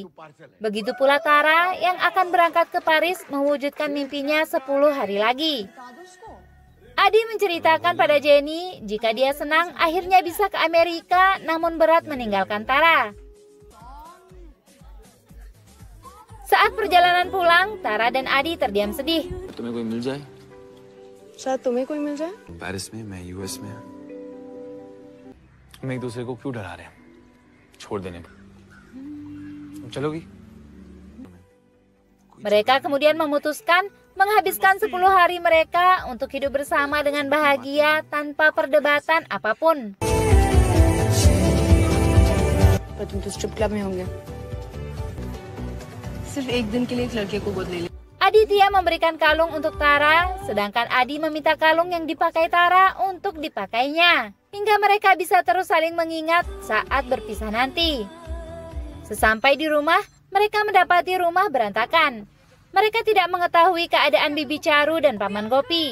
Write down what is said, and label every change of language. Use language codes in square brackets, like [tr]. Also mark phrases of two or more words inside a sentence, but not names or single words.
[id] Begitu pula Tara yang akan berangkat ke Paris mewujudkan mimpinya 10 hari lagi. Adi menceritakan pada Jenny jika dia senang akhirnya bisa ke Amerika namun berat meninggalkan Tara. Saat perjalanan pulang, Tara dan Adi terdiam sedih. [hi] तुम्हें कोई मिल जाए? शायद तुम्हें कोई मिल जाए। पेरिस में, मैं यूएस में। हम एक दूसरे को क्यों डरा रहे हैं? छोड़ देने को। चलोगी? [id] Mereka kemudian memutuskan menghabiskan 10 hari mereka untuk hidup bersama dengan bahagia tanpa perdebatan apapun. [hi] तुम तो [en] strip club [hi] में होंगे। सिर्फ एक दिन के लिए एक लड़के को गोद ले ले। [id] Aditya memberikan kalung untuk Tara, sedangkan Adi meminta kalung yang dipakai Tara untuk dipakainya, hingga mereka bisa terus saling mengingat saat berpisah nanti. Sesampai di rumah, mereka mendapati rumah berantakan. Mereka tidak mengetahui keadaan Bibi Charu dan Paman Gopi.